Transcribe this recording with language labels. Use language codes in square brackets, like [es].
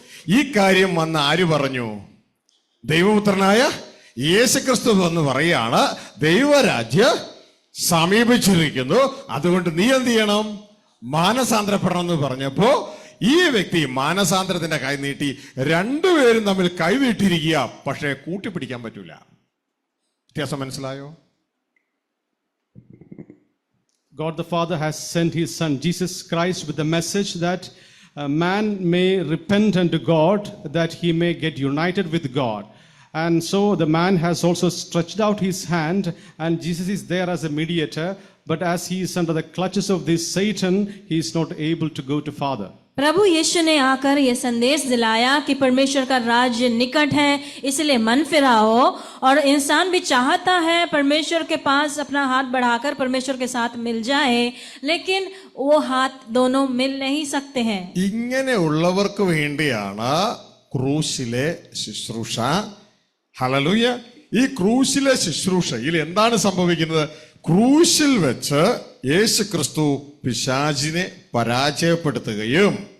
[ml] ഈ കാര്യം വന്ന് ആര് പറഞ്ഞു? ദൈവപുത്രനായ യേശുക്രിസ്തു എന്ന് പറയാണ്, ദൈവരാജ്യം സമീപിച്ചിരിക്കുന്നു, അതുകൊണ്ട് നീ എന്ത് ചെയ്യണം? മാനസാന്തരപ്പെടണം എന്ന് പറഞ്ഞപ്പോ ഈ വ്യക്തി മാനസാന്തരത്തിന്റെ കൈ നീട്ടി. രണ്ടുപേരും തമ്മിൽ കൈ നീട്ടിയിരിക്കുക, പക്ഷെ കൂട്ടിപ്പിടിക്കാൻ പറ്റൂല. വ്യത്യാസം മനസ്സിലായോ? [en] God the Father has sent his son Jesus Christ with the message that man may repent unto God, that he may get united with God. And so the man has also stretched out his hand, and Jesus is there as a mediator, but as he is under the clutches of this Satan, he is not able to go to Father. [hi] प्रभु यीशु ने आकर यह संदेश दिलाया कि परमेश्वर का राज्य निकट है, इसलिए मन फिराओ. और इंसान भी चाहता है परमेश्वर के पास अपना हाथ बढ़ाकर परमेश्वर के साथ मिल जाए, लेकिन वो हाथ दोनों मिल नहीं सकते हैं. [ml] ഇങ്ങനെയുള്ളവർക്ക് വേണ്ടിയാണ് ക്രൂശിലെ ശുശ്രൂഷ. ഹല്ലേലൂയ. ഈ ക്രൂശിലെ ശുശ്രൂഷയിൽ എന്താണ് സംഭവിക്കുന്നത്? ക്രൂശിൽ വെച്ച് യേശു ക്രിസ്തു പിശാചിനെ പരാജയപ്പെടുത്തുകയും